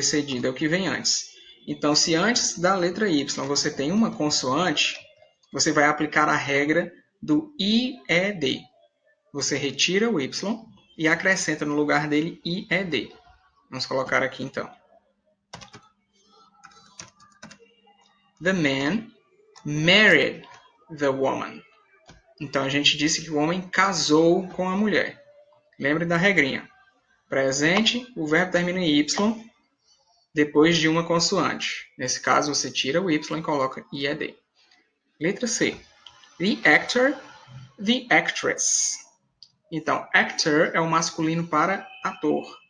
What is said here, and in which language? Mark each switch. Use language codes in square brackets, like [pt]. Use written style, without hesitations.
[pt] Precedido é o que vem antes. Então, se antes da letra Y você tem uma consoante, você vai aplicar a regra do IED. Você retira o Y e acrescenta no lugar dele IED. Vamos colocar aqui então. [en] The man married the woman. [pt] Então a gente disse que o homem casou com a mulher. Lembre da regrinha. Presente, o verbo termina em Y depois de uma consoante. Nesse caso, você tira o Y e coloca IED. Letra C. [en] The actor, the actress. [pt] Então, actor é o masculino para ator.